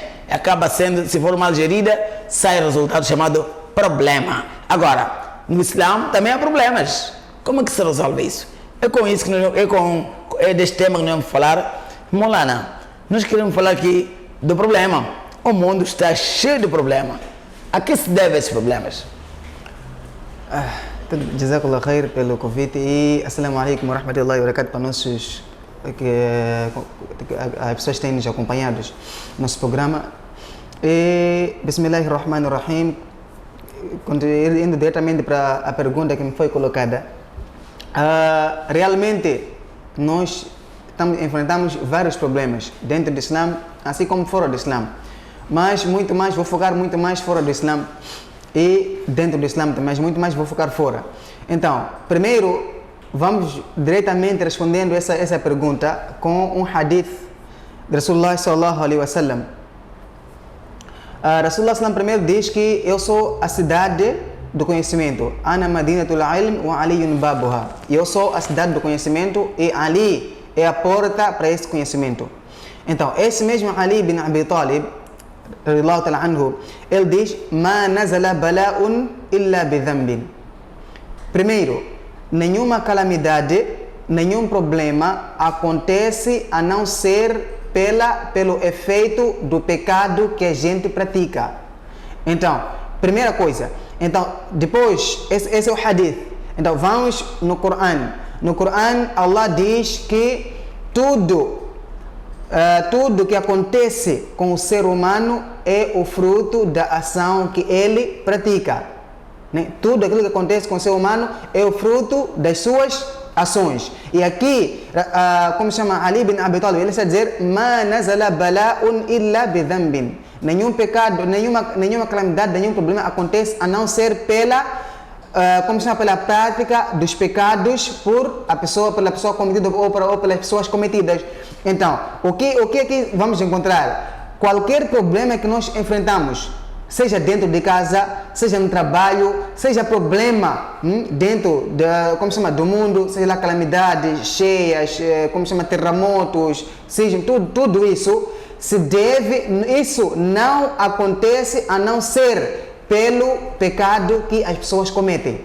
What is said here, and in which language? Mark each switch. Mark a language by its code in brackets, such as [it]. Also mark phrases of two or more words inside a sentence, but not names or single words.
[pt] Acaba sendo, se for mal gerida, sai resultado chamado problema. Agora, no Islã também há problemas. Como é que se resolve isso? É com isso que é deste tema que nós vamos falar. Maulana, nós queremos falar aqui do problema. O mundo está cheio de problemas. A que se deve esses problemas? [ar] جزاك الله خير [pt] pelo convite e [ar] السلام عليكم ورحمة الله وبركاته [pt] para nossos as pessoas que têm nos acompanhado no nosso programa. E Bismillahirrahmanirrahim, indo diretamente para a pergunta que me foi colocada. Realmente nós enfrentamos vários problemas dentro do Islã, assim como fora do Islã. Mas muito mais, vou focar muito mais fora do Islã e dentro do Islã também, mas muito mais vou focar fora. Então, primeiro, vamos diretamente respondendo essa pergunta com um hadith de Rasulullah [ar] صلى الله عليه وسلم. [pt] Rasulullah sallam primeiro diz que eu sou a cidade do conhecimento. [ar] أنا مدينة العلم وعلي بابها. [pt] Eu sou a cidade do conhecimento e Ali é a porta para esse conhecimento. Então, esse mesmo Ali bin Abi Talib, ele diz: [ar] ما نزل بلاء إلا بذنب. [pt] Primeiro, nenhuma calamidade, nenhum problema acontece a não ser pelo efeito do pecado que a gente pratica. Então, primeira coisa. Então, depois, esse é o hadith. Então, vamos no Coran. No Coran, Allah diz que tudo que acontece com o ser humano é o fruto da ação que ele pratica. Tudo aquilo que acontece com o ser humano é o fruto das suas ações. E aqui, como chama Ali bin Abi Talib, ele está a dizer: [ar] ما نزل بلاء إلا بذنب. [pt] Nenhum pecado, nenhuma calamidade, nenhum problema acontece a não ser pela prática dos pecados pela pessoa cometida ou pelas pessoas cometidas. Então, o que aqui vamos encontrar? Qualquer problema que nós enfrentamos, seja dentro de casa, seja no trabalho, seja problema dentro do mundo, seja lá calamidades, cheias, terremotos, seja tudo isso isso não acontece a não ser pelo pecado que as pessoas cometem.